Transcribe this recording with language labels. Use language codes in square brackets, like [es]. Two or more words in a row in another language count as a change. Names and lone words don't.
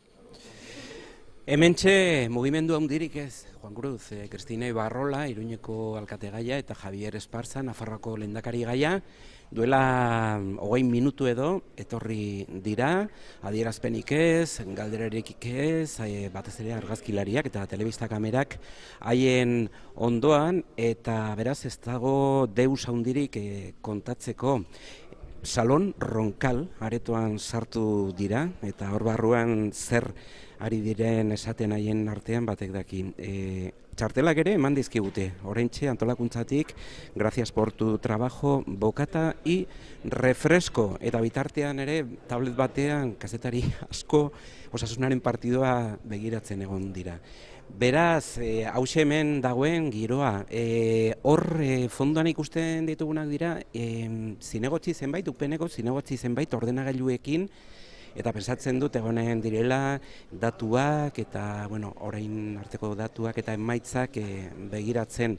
[eu] Hementxe mugimendu handirik ez, Juan Cruz, Kristine Barrola, Iruñeko alkategaia, eta Javier Esparza, Nafarroako lehendakari gaia, duela 20 minutu edo, etorri dira, adierazpenik ez, galdererik ez, batez ere argazkilariak eta telebista kamerak haien ondoan, eta beraz ez dago deus handirik kontatzeko. Salon Ronkal aretoan sartu dira, eta hor barruan zer ari diren esaten haien artean batek daki. Txartelak ere eman dizkigute, oraintxe antolakuntzatik, [es] gracias por tu trabajo, bocata y refresco. [eu] Eta bitartean ere, tablet batean, kazetari asko, Osasunaren partidoa begiratzen egon dira. Beraz, hause hemen dagoen giroa, hor fondoan ikusten ditugunak dira, zinegotzi zenbait, upeneko zinegotzi zenbait ordenagailuekin, eta pensatzen dut egonen direla datuak eta orain arteko datuak eta emaitzak begiratzen.